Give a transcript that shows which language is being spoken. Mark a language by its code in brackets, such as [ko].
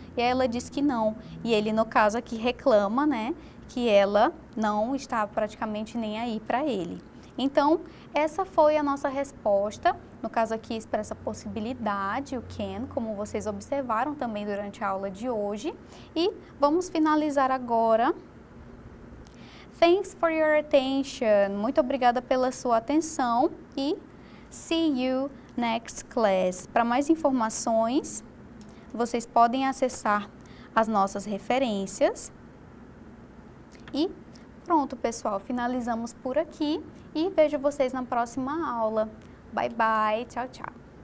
[pt] E aí ela diz que não. E ele, no caso aqui, reclama, né, que ela não está praticamente nem aí para ele. Então, essa foi a nossa resposta. No caso aqui expressa possibilidade, o can, como vocês observaram também durante a aula de hoje. E vamos finalizar agora. [en] Thanks for your attention. [pt] Muito obrigada pela sua atenção e [en] see you next class. [pt] Para mais informações, vocês podem acessar as nossas referências. E pronto, pessoal, finalizamos por aqui e vejo vocês na próxima aula. [en] Bye, bye. [pt] Tchau, tchau.